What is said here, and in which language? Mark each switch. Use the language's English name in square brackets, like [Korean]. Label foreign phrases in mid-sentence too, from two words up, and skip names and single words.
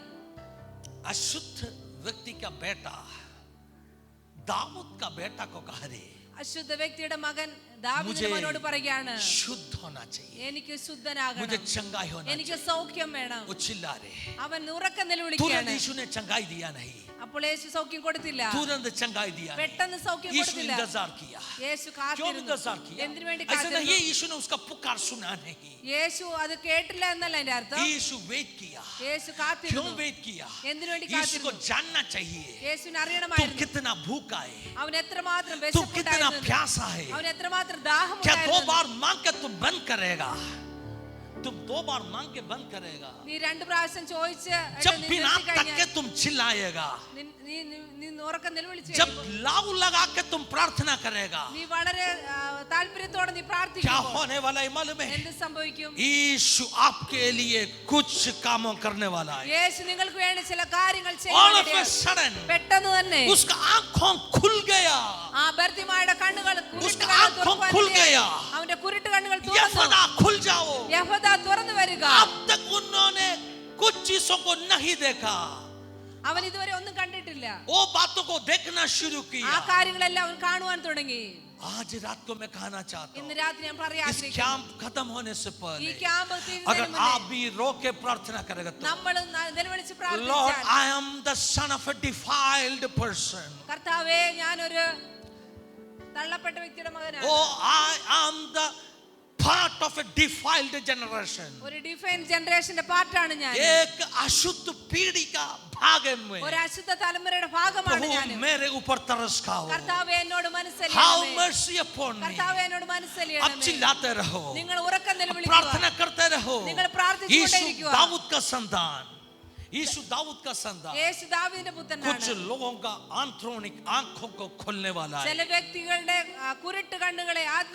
[Hindi] अशुद्ध व्यक्ति का बेटा दाऊद का बेटा को कह रहे, [Malayalam] അശുദ്ധ വ്യക്തിയുടെ മകൻ ദാവീദിന്റെ മകനോട് പറയുകയാണ്, [Hindi] शुद्ध होना चाहिए, [Malayalam] എനിക്ക് [Hindi] मुझे [Malayalam] ശുദ്ധനാകണം, [Hindi] चंगाई होना [Malayalam] എനിക്ക് [Hindi] चाहिए. [Malayalam] സൗഖ്യം വേണം. [Hindi] वो चिल्ला रहे. [Malayalam] അവൻ ഉറക്കെ [Hindi] तुरंत [Malayalam] നിലവിളിക്കുകയാണ്. [Hindi] यीशु ने चंगाई दिया नहीं, [Malayalam] അപ്പോൾ യേശു സൗഖ്യം കൊടുത്തില്ല. [Hindi] तुरंत चंगाई दिया नहीं. [Malayalam] പെട്ടെന്ന് സൗഖ്യം [Hindi] यीशु [Malayalam] കൊടുത്തില്ല. [Hindi] इंतजार किया. [Malayalam] യേശു [Hindi] क्यों [Malayalam] കാത്തിരുന്നു. [Hindi] इंतजार किया? [Malayalam] എന്തിനു വേണ്ടി [Hindi] ऐसा नहीं [Malayalam] കാത്തിരുന്നു? [Hindi] यीशु ने उसका पुकार सुना नहीं. [Malayalam] യേശു അത് കേട്ടില്ല എന്നല്ല അതിന്റെ അർത്ഥം. [Hindi] यीशु वेट किया. [Malayalam] യേശു [Hindi] क्यों [Malayalam] കാത്തിരുന്നു. [Hindi] वेट किया? [Malayalam] എന്തിനു വേണ്ടി [Hindi] यीशु को [Malayalam] കാത്തിരുന്നു? [Hindi] जानना चाहिए [Malayalam] യേശുവിനെ [Hindi] तुम [Malayalam] അറിയണമായിരുന്നു [Hindi] कितना भूखा है, [Malayalam] അവൻ എത്രമാത്രം [Hindi] तुम कितना [Malayalam] വിശപ്പുണ്ടായിരുന്നു, [Hindi] प्यासा है. [Malayalam] അവൻ എത്രമാത്രം [Hindi] क्या 2 [Malayalam] ദാഹമുണ്ടായിരുന്നു. [Hindi] बार मांग के तुम बंद करेगा? तुम 2 बार मांग के बंद करेगा? [Malayalam] നീ 2 പ്രാവശ്യം ചോദിച്ച് [Hindi] जब [Malayalam] നീ [Hindi] बिना [Malayalam] നിർത്തി [Hindi] तक के [Malayalam] കഴിഞ്ഞാൽ [Hindi] तुम चिल्लाएगा, [Malayalam] നീ ഉറക്കെ നിലവിളിച്ച് [Hindi] जब [Malayalam] കഴിയുമ്പോൾ, [Hindi] लाव लगा के तुम प्रार्थना करेगा, [Malayalam] നീ വളരെ താല്പര്യത്തോടെ നീ [Hindi] क्या [Malayalam] പ്രാർത്ഥിക്കുമ്പോൾ [Hindi] होने वाला है मालूम है? [Malayalam] എന്ത് സംഭവിക്കും? [Hindi] यीशु आपके लिए कुछ कामों करने वाला है. [Malayalam] യേശു നിങ്ങൾക്ക് വേണ്ടി ചില കാര്യങ്ങൾ [English] All of a [Malayalam] ചെയ്യാൻ [English] sudden [Malayalam] പെട്ടെന്ന് തന്നെ [Hindi] उसका आंखों खुल गया. [Malayalam] ആ ബർത്തിമായുടെ കണ്ണുകൾ [Hindi] उसका आंखों खुल गया. [Malayalam] അവന്റെ കുരുട്ട് കണ്ണുകൾ തുറന്നു. [Hindi] यहोवा खुल जाओ. [Malayalam] യഹോവ തുറന്നു വരിക. [Hindi] अब तक उन्होंने कुछ चीजों को नहीं देखा, [Malayalam] അവൻ ഇതുവരെ ഒന്നും കണ്ടിട്ടില്ല. [Hindi] वो बातों को देखना शुरू [Malayalam] ആ [Hindi] किया. [Malayalam] കാര്യങ്ങളെല്ലാം അവൻ കാണുവാൻ തുടങ്ങി. [Hindi] आज रात को मैं कहना चाहता [Malayalam] ഇന്ന് [Hindi] हूँ, [Malayalam] രാത്രി ഞാൻ പറയാൻ [Hindi] इस [Malayalam] ആഗ്രഹിക്കുന്നു, [Hindi] कैंप खत्म होने से [Malayalam] ഈ [Hindi] पहले [Malayalam] ക്യാമ്പ് [Hindi] अगर [Malayalam] തീരുന്നതിന് [Hindi] आप [Malayalam] മുന്നേ [Hindi] भी रो के प्रार्थना करेगा तो, [Malayalam] നമ്മൾ നിലവിളിച്ച് [Hindi] Lord, [Malayalam] പ്രാർത്ഥിച്ചാൽ, [English] I am the son of a defiled person. [Malayalam] കർത്താവേ ഞാനൊരു തള്ളപ്പെട്ട വ്യക്തിയുടെ മകനാണ്, [English] Oh, I am the part of a defiled generation. [Malayalam] ഒരു [English] define generation [Malayalam] പാർട്ടാണ് ഞാൻ, [Hindi] एक अशुद्ध पीढ़ी का भाग है मैं. [Malayalam] ഒരു അശുദ്ധ തലമുറയുടെ ഭാഗമാണ് ഞാൻ. [Hindi] प्रभु मेरे ऊपर तरस खाओ. [Malayalam] കർത്താവേ എന്നോട് [Hindi] Have [Malayalam] മനസ്സലിയണമേ, [English] mercy upon me. [Malayalam] കർത്താവേ എന്നോട് [Hindi] अब [Malayalam] മനസ്സലിയണമേ. [Hindi] चिल्लाते रहो, [Malayalam] നിങ്ങൾ ഉറക്കം [Hindi] अब [Malayalam] നിലവിളിക്കുക, [Hindi] प्रार्थना करते रहो. [Malayalam] നിങ്ങൾ പ്രാർത്ഥിച്ചുകൊണ്ടേയിരിക്കുക. [Hindi] यीशु दाऊद का संतान, यीशु दाऊद का संतान, [Malayalam] യേശു ദാവീദിന്റെ [Hindi] कुछ [Malayalam] പുത്രനാണ്. [Hindi] लोगों का आंतरिक आंखों को खोलने वाला [Malayalam] ചില [Hindi] है. [Malayalam] വ്യക്തികളുടെ കുരുട്ട് കണ്ണുകളെ ആത്മീയ